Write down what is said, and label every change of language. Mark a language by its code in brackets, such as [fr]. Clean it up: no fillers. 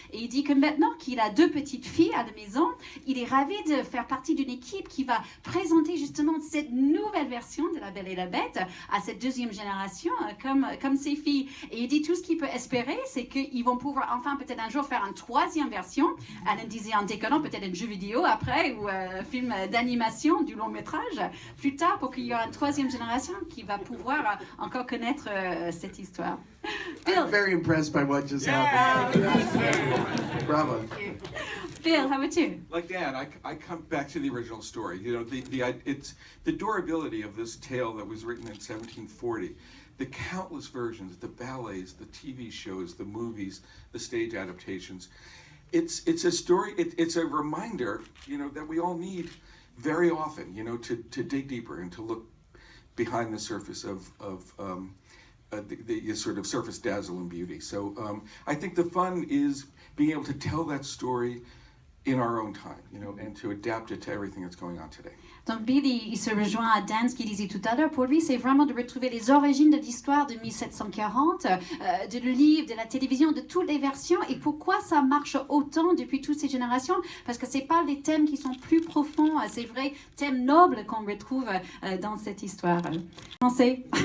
[fr] Et il dit que maintenant qu'il a 2 petites filles à la maison, il est ravi de faire partie d'une équipe qui va présenter justement cette nouvelle version de La Belle et la Bête à cette 2e génération, comme ses filles. Et il dit tout ce qu'il peut espérer, c'est qu'ils vont pouvoir enfin peut-être un jour faire une troisième version. Alan disait en déconnant, peut-être un jeu vidéo après, ou un film d'animation du long métrage, plus tard, pour qu'il y ait une troisième génération qui va pouvoir encore connaître cette histoire. Bill. [en] I'm very impressed by what just happened. Bravo. Bill, how about you? Like Dan, I come back to the original story. You know, it's the durability of this tale that was written in 1740. The countless versions, the ballets, the TV shows, the movies, the stage adaptations. It's a story. It's a reminder, you know, that we all need very often, you know, to dig deeper and to look behind the surface of the sort of surface dazzle and beauty. So I think the fun is being able to tell that story in our own time, you know, and to adapt it to everything that's going on today. [fr] Donc Bill, il se rejoint à Dan, ce qu'il disait tout à l'heure. Pour lui, c'est vraiment de retrouver les origines de l'histoire de 1740, de le livre, de la télévision, de toutes les versions. Et pourquoi ça marche autant depuis toutes ces générations? Parce que c'est pas les thèmes qui sont plus profonds, c'est vrai, thèmes nobles qu'on retrouve dans cette histoire. Français.